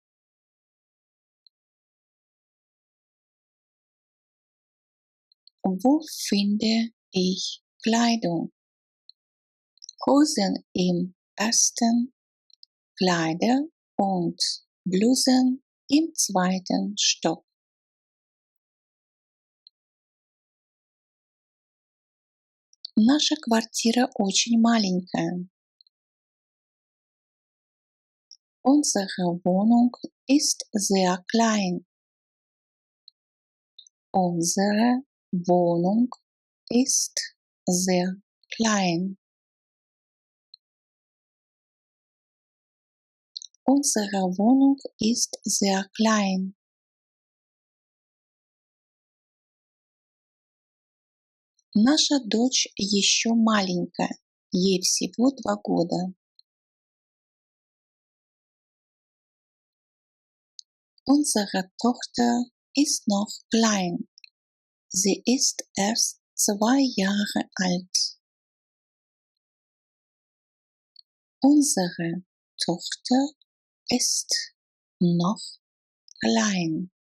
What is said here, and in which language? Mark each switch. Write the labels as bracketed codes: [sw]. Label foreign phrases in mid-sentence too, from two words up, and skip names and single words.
[de] Wo finde ich Kleidung? Hosen im ersten, Kleider und Blusen im zweiten Stock. [ru] Наша квартира очень маленькая. [de] Unsere Wohnung ist sehr klein. Unsere Wohnung ist sehr klein. Unsere Wohnung ist sehr klein. [ru] Наша дочь еще маленькая, ей всего 2 года. [de] Unsere Tochter ist noch klein. Sie ist erst 2 Jahre alt. Unsere Tochter ist noch klein.